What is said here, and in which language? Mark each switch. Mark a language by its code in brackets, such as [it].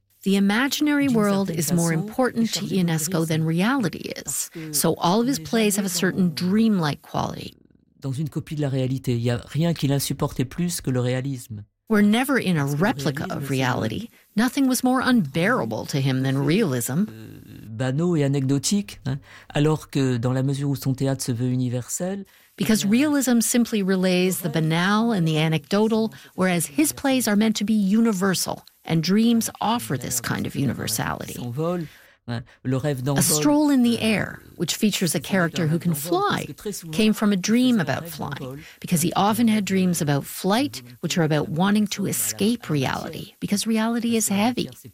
[en] The imaginary world is more important to Ionesco than reality is. So all of his plays have a certain dreamlike quality. [fr] Dans une copie de la réalité, il n'y a rien qui l'insupportait plus que le réalisme. [en] We're never in a replica of reality. Nothing was more unbearable to him than realism. [fr] Banaux et anecdotique, hein, alors que dans la mesure où son théâtre se veut universel. [en] Because realism simply relays the banal and the anecdotal, whereas his plays are meant to be universal, and dreams offer this kind of universality. A Stroll in the Air, which features a character who can fly, came from a dream about flying, because he often had dreams about flight, which are about wanting to escape reality, because reality is heavy.